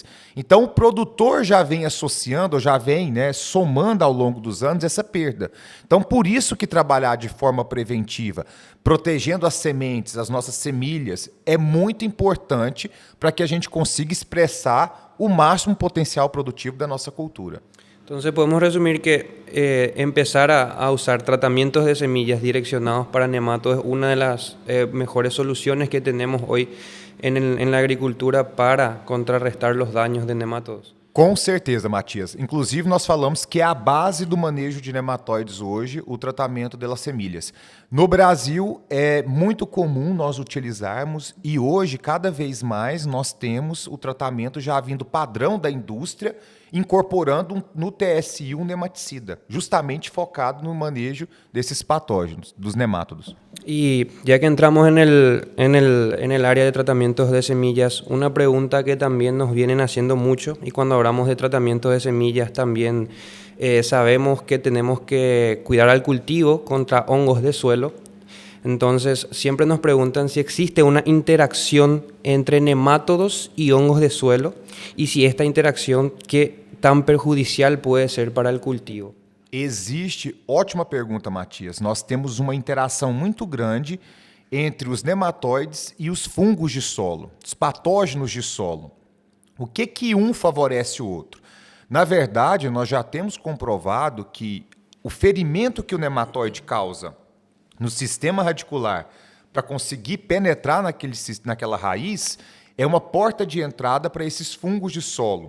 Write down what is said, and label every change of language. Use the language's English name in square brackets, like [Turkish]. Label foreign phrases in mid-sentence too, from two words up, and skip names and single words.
[Portuguese] Então o produtor já vem associando, ou já vem, né, somando ao longo dos anos essa perda. Então por isso que trabalhar de forma preventiva, protegendo as sementes, as nossas semilhas, é muito importante para que a gente consiga expressar o máximo potencial produtivo da nossa cultura. [Spanish] Entonces podemos resumir que empezar a usar tratamientos de semillas direccionados para nematos es una de las mejores soluciones que tenemos hoy en la agricultura para contrarrestar los daños de nematodos. [Portuguese] Com certeza, Matias. Inclusive, nós falamos que é a base do manejo de nematóides hoje, o tratamento das semilhas. No Brasil, é muito comum nós utilizarmos e hoje, cada vez mais, nós temos o tratamento já vindo padrão da indústria, incorporando no TSI um nematicida, justamente focado no manejo desses patógenos, dos nemátodos. [Spanish] Y ya que entramos en el área de tratamientos de semillas, una pregunta que también nos vienen haciendo mucho, y cuando hablamos de tratamientos de semillas también sabemos que tenemos que cuidar al cultivo contra hongos de suelo. Entonces siempre nos preguntan si existe una interacción entre nemátodos y hongos de suelo, y si esta interacción, qué tan perjudicial puede ser para el cultivo. [Portuguese] Existe, ótima pergunta, Matias. Nós temos uma interação muito grande entre os nematóides e os fungos de solo, os patógenos de solo. O que um favorece o outro? Na verdade, nós já temos comprovado que o ferimento que o nematóide causa no sistema radicular para conseguir penetrar naquela raiz é uma porta de entrada para esses fungos de solo.